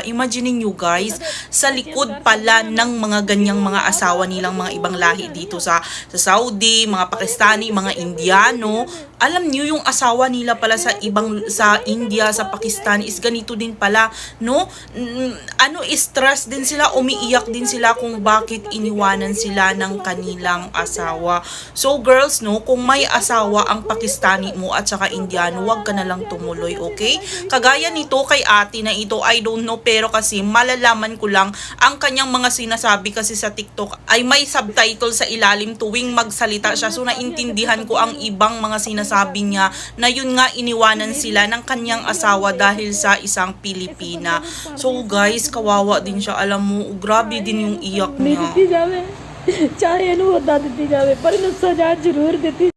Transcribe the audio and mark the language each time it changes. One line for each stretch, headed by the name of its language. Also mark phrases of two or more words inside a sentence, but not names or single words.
Filipino: Imagine niyo guys, sa likod pala ng mga ganyang mga asawa nilang mga ibang lahi dito sa Saudi, mga Pakistani, mga Indiano, alam niyo yung asawa nila pala sa India, sa Pakistan is ganito din pala, no? Stress din sila, umiiyak din sila kung bakit iniwanan sila ng kanilang asawa.
English: So girls,
Filipino: no, kung may asawa ang Pakistani mo at saka Indiano, wag ka na lang tumuloy, okay? Kagaya nito kay ate na ito,
English: I don't know,
Filipino: pero kasi malalaman ko lang ang kanyang mga sinasabi kasi sa TikTok ay may subtitle sa ilalim tuwing magsalita siya. So naintindihan ko ang ibang mga sinasabi niya na yun nga iniwanan sila ng kanyang asawa dahil sa isang Pilipina.
English: So guys,
Filipino: kawawa din siya. Alam mo, grabe din yung iyak niya.
Punjabi: ਚਾਹੇ ਇਨ੍ਹੂੰ ਅਦਾ ਦੀ ਜਾਏ ਪਰ ਇਨ੍ਹੂੰ ਸਜ਼ਾ ਜ਼ਰੂਰ ਦੀ